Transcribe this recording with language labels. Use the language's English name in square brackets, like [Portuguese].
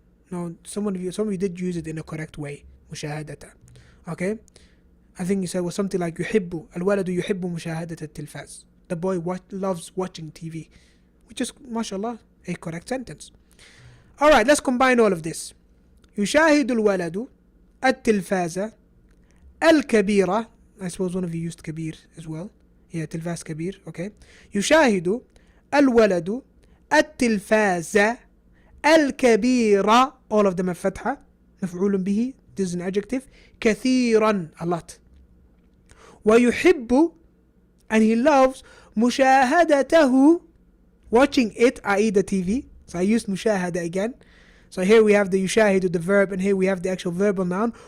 [English] No, some of you did use it in a correct way. [Arabic] مشاهدة. [English] Okay? I think you said was something like [Arabic] يحب الولد يحب مشاهدة التلفاز. [English] The boy loves watching TV. Which is, mashallah, a correct sentence. Alright, let's combine all of this. [Arabic] يشاهد الولد التلفاز الكبيرة. [English] I suppose one of you used كبير as well. [Arabic] Yeah, تلفاز كبير. [English] Okay. [Arabic] يشاهد الولد التلفاز الكبيرة. [English] All of them are فتحة. [Arabic] مفعول به. [English] This is an adjective. كثيرا. A lot. ويحب, and he loves, مشاهدته, watching it, i.e. the TV. So I used مشاهدة again. So here we have the يشاهد, the verb, and here we have the actual verbal noun.